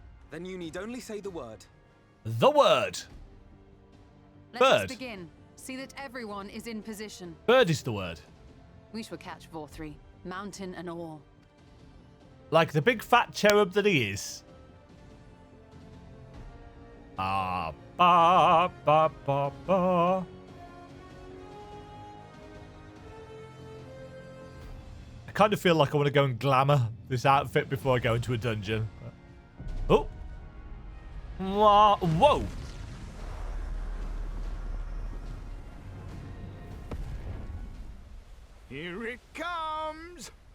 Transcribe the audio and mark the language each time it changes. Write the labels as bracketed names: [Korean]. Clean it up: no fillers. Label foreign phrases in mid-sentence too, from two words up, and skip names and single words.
[English] Then you need only say the word. The word. Let us Bird. begin. See that everyone is in position. Bird is the word. We shall catch Vorthri, mountain and all. Like the big fat cherub that he is. Ah, ba, ba, ba, ba. I kind of feel like I want to go and glamour this outfit before I go into a dungeon. Oh. Whoa. Here it comes!